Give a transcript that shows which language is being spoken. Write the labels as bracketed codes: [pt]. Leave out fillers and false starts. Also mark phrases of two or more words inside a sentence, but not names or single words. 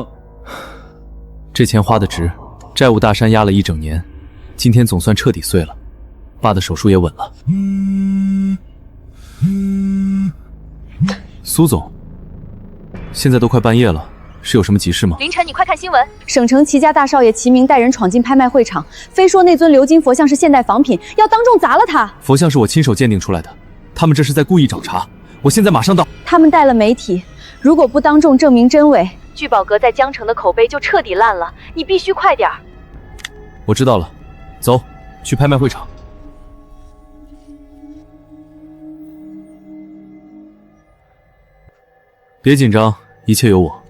[zh] 這錢花得值，債務大山壓了1整年，今天總算徹底碎了，爸的手術也穩了。蘇總，現在都快半夜了。是有什麼急事嗎？凌晨，你快看新聞！省城齊家大少爺齊明帶人闖進拍賣會場，非說那尊鎏金佛像是現代仿品，要當眾砸了它。佛像是我親手鑑定出來的，他們這是在故意找茬。我現在馬上到。他們帶了媒體，如果不當眾證明真偽，聚寶閣在江城的口碑就徹底爛了。你必須快點。我知道了，走，去拍賣會場。別緊張，一切有我。